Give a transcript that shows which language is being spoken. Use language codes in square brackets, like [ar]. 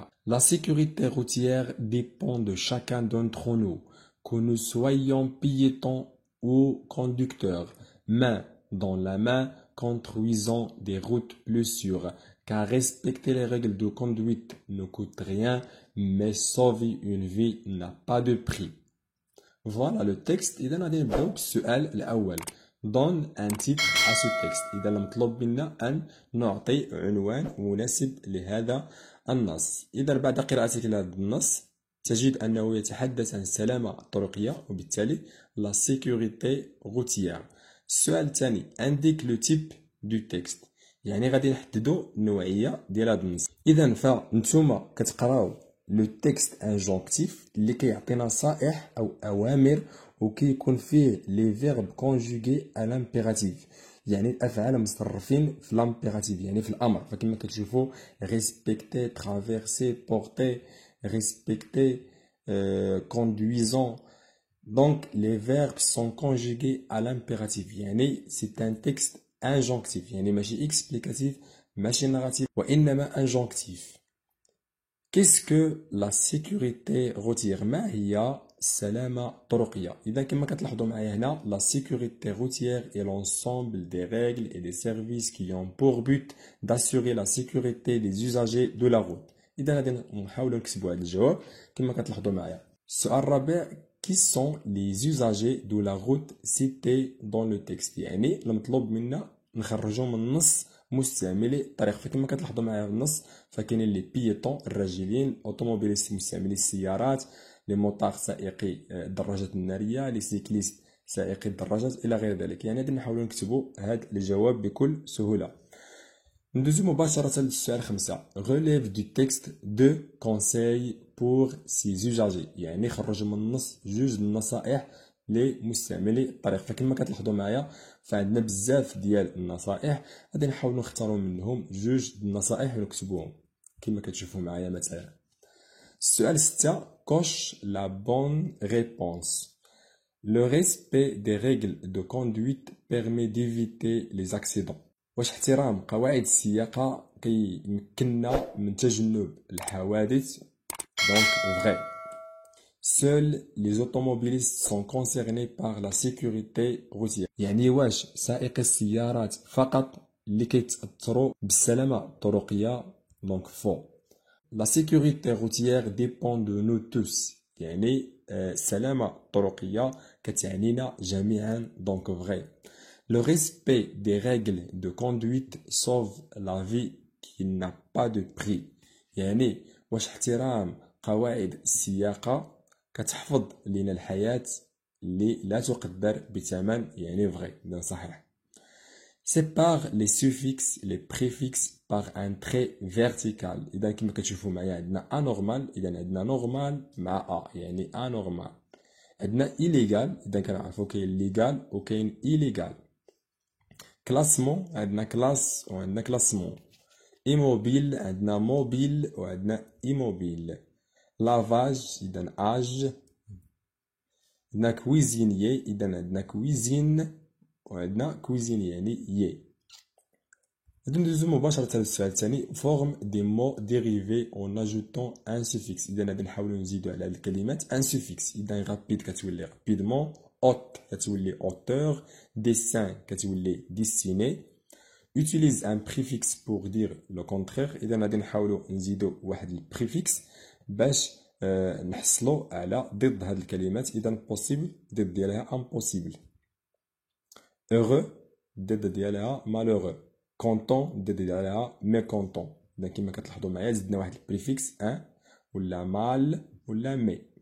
[fr] La sécurité routière dépend de chacun d'entre nous, que nous soyons piétons ou conducteurs, main dans la main, construisons des routes plus sûres, car respecter les règles de conduite ne coûte rien, mais sauver une vie n'a pas de prix. Voilà le texte. [ar] إذا غادي نبداو بالسؤال الأول. [fr] Donne un titre à ce texte. [ar] إذا المطلوب منا أن نعطي عنوان مناسب لهذا النص. إذا بعد قراءتك لهذا النص تجد أنه يتحدث عن السلامة الطرقية وبالتالي [fr] la sécurité routière. [ar] السؤال الثاني [fr] indique le type du texte. [ar] يعني غادي نحددوا النوعية ديال هذا النص. إذا فنتوما كتقراو لو تكست انجونكتيف اللي كيعطي نصائح أو أوامر وكيكون فيه لي فيرب كونجوغي على لامبيراتيف، يعني الأفعال مصرفين في لامبيراتيف يعني في الأمر. فكما كتشوفوا ريسبكتي، ترافيرسي، بورتي، ريسبكتي، conduisant. [fr] Donc les verbes sont conjugués à l'impératif. [ar] يعني [fr] c'est un texte injonctif. [ar] يعني ماشي explicatif ماشي narratif وإنما injonctif. [fr] Qu'est-ce que la sécurité routière؟ [ar] ما هي السلامة الطرقية؟ إذا كما كتلاحظوا معايا هنا [fr] la sécurité routière est l'ensemble des règles et des services qui ont pour but d'assurer la sécurité des usagers de la route. [ar] إذا غادي نحاولوا نكتبوا هذا الجواب كما كتلاحظوا معايا. السؤال الرابع [fr] qui sont les usagers de la route cités dans le texte؟ [ar] يعني المطلوب منا نخرجوا من النص مستعملي الطريق. فكما كتلاحظوا معايا في النص فكاينين لي بيتون الراجلين، اوتوموبيليست مستعملي السيارات، لي موطار سائقي الدراجات الناريه، لي سيكليست سائقي الدراجات الى غير ذلك. يعني غادي نحاولوا نكتبوا هذا الجواب بكل سهوله. ندوزو مباشره للسؤال 5. [fr] relève du texte deux conseils pour ces usagers. [ar] يعني خرجوا من النص جوج النصائح لمستعملي الطريق. فكما كتلاحظوا معايا فعندنا بزاف ديال النصائح، غادي نحاولوا نختاروا منهم جوج النصائح ونكتبوهم كما كتشوفوا معايا مثلا. السؤال 6. [fr] coche la bonne réponse. Le respect des règles de conduite permet d'éviter les accidents. [ar] واش احترام قواعد السياقة كيمكننا من تجنب الحوادث؟ [fr] donc vrai. Seuls les automobilistes sont concernés par la sécurité routière. [ar] يعني واش سائقي السيارات فقط اللي كيتأثروا بالسلامة الطرقية؟ [fr] donc faux. La sécurité routière dépend de nous tous. [ar] يعني السلامة الطرقية كتعنينا جميعا [fr] donc vrai. Le respect des règles de conduite sauve la vie qui n'a pas de prix. [ar] يعني واش احترام قواعد السياقة كتحفظ لنا الحياة اللي لا تقدر بثمن؟ يعني vrai. donc صحيح. [fr] Sépare les suffixes et les préfixes par un trait vertical. [ar] إذا كما كتشوفوا معايا عندنا anormal، إذا عندنا normal مع a يعني anormal. عندنا illégal، إذا كنعرفوا كاين legal وكاين illégal. كلاسمون عندنا كلاس وعندنا كلاسمون. immobile عندنا موبيل وعندنا immobile. لافاج إذا اج. عندنا كويزينيي إذا عندنا كويزين وعندنا كويزيني يعني ي. غادي ندوزو مباشرة للسؤال الثاني. [fr] forme des mots dérivés en ajoutant un suffixe. [ar] إذا غادي نحاولو نزيدو على الكلمات [fr] un suffixe. إذا rapide كتولي rapidement، hôte [ar] كتولي [fr] auteur, dessin كتولي dessiné. Utilise un préfixe pour dire le contraire. [ar] إذا غادي نحاولوا نزيدوا واحد البريفيكس باش نحصلوا على ضد هذه الكلمات. إذا possible ضد ديالها impossible. Heureux ضد ديالها malheureux. Content ضد ديالها mécontent. إذا كما كتلاحظوا معايا زدنا واحد البريفيكس ان ولا mal ولا مي.